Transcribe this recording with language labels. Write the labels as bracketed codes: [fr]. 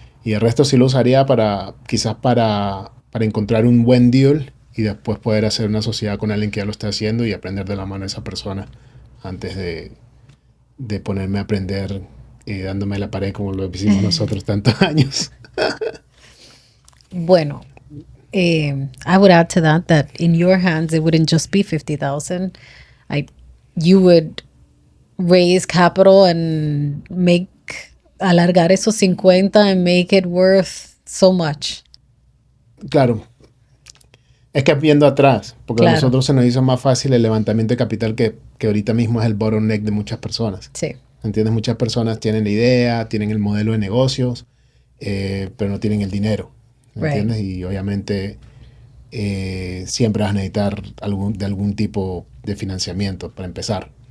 [es] Y el resto sí lo usaría quizás para encontrar un buen deal y después poder hacer una sociedad con alguien que ya lo está haciendo y aprender de la mano de esa persona antes de ponerme a aprender dándome la pared como lo hicimos nosotros tantos años. [en] Bueno, I would add to that in your hands it wouldn't just be $50,000. You would raise capital and alargar esos 50 and make it worth so much. [es] Claro. Es que viendo atrás, porque a nosotros se nos hizo más fácil el levantamiento de capital que ahorita mismo es el bottleneck de muchas personas. Sí. ¿Entiendes? Muchas personas tienen la idea, tienen el modelo de negocios, pero no tienen el dinero. ¿Entiendes? Right. Y obviamente siempre vas a necesitar algún tipo de financiamiento para empezar.